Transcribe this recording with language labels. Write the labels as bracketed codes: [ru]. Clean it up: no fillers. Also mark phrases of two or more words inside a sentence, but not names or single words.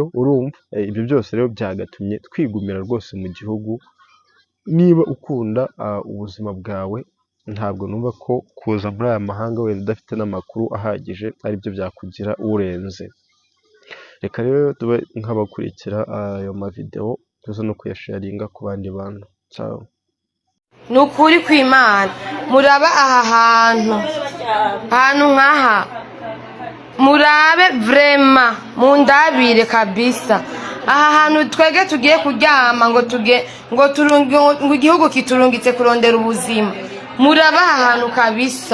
[rw] Urumva ibyo byose rero byagatumye twigumira rwose mu gihugu. Niba ukunda ubuzima bwawe, ntabwo numva ko kuza muri aya mahanga wenda udafite n'amakuru ahagije aribyo byakugira urenze. Reka rero tube nk'abakurikira ayo mavideo, tuze no kuyasharinga ku bandi bantu. Ciao. Ni ukuri kw'Imana muraba aha hantu nk'aha, murabe vrema mundabire kabisa. Aha hantu twege tugiye kuryama ngo igihugu kiturungitse kurondera ubuzima, muraba aha hantu kabisa.